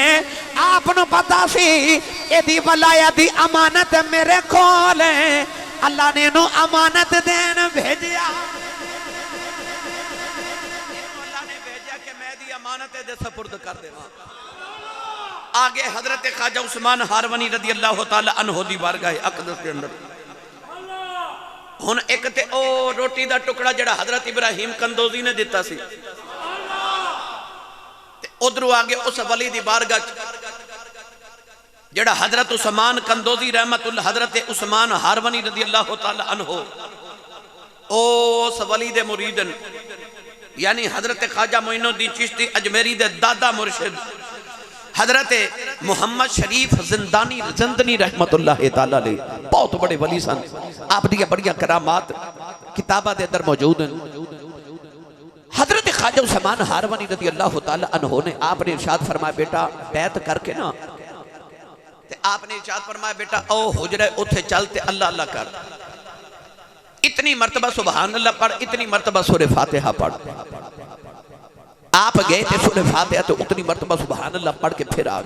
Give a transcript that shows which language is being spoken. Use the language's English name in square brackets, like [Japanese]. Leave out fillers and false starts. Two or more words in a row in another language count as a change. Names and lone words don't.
[Punjabi] آپنوں پتا سی ایدی ولایت دی امانت میرے کول ہے، اللہ نے اینوں امانت دین بھیجیا. اللہ نے بھیجا کہ میں دی امانت دے سپرد کر دیواں. اگے حضرت خواجہ عثمان ہارونی [Arabic] رضي الله تعالى عنه [Punjabi] دی بارگاہ اقدس کے اندر ہن اک تے او روٹی دا ٹکڑا جیڑا حضرت ابراہیم قندوزی نے دتا سی تے اودھروں اگے اس ولی دی بارگاہ جیڑا حضرت عثمان قندوزی رحمۃ اللہ حضرت عثمان ہارونی [Arabic] رضي الله تعالى عنه [Punjabi] او اس ولی دے مریدن یعنی حضرت خواجہ معین الدین چشتی اجمیری دے دادا مرشد حضرت محمد شریف زندنی [Arabic] رحمة الله تعالى عليه [Punjabi] بہت بڑے ولی سن. آپ دیاں بڑیاں کرامات کتاباں دے اندر موجود ہیں. حضرت خواجہ عثمان ہارونی [Arabic] رضي الله تعالى عنه [Punjabi] نے آپ نے ارشاد فرمایا بیٹا بیعت کر کے نا تے آپ نے ارشاد فرمایا بیٹا او حجرے اوتھے چلدے اللہ اللہ کر، اتنی مرتبہ [Arabic] سبحان الله [Punjabi] پڑھ، اتنی مرتبہ سورہ فاتحہ پڑھ. آپ گئے سن سورہ فاتحہ تو اتنی مرتبہ [Arabic] سبحان الله [Punjabi] پڑھ کے فیر آ گئے.